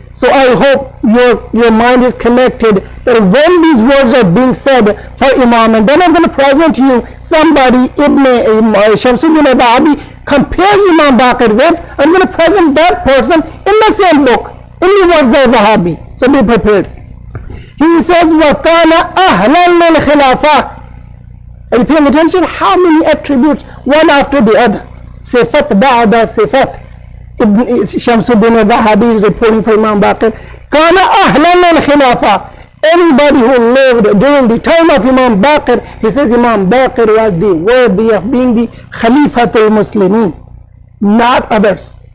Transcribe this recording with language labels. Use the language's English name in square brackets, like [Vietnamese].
[English] So I hope your mind is connected that when these words are being said for Imam, and then I'm going to present you somebody, Shamsuddin Razavi compares Imam Baqir with, I'm going to present that person in the same book, in the words of Razavi. So be prepared. He says, [Arabic] وَكَانَ أَهْلًا لِلْخِلَافَةِ. [English] Are you paying attention? How many attributes, one after the other? [Arabic] Sifat ba'da sifat. [English] Shamsuddin al-Zahabi is reporting for Imam Baqir. [Arabic] Kana ahlan al-khilafa. [English] Anybody who lived during the time of Imam Baqir, he says Imam Baqir was the worthy of being the Khalifatul Muslimin, not others.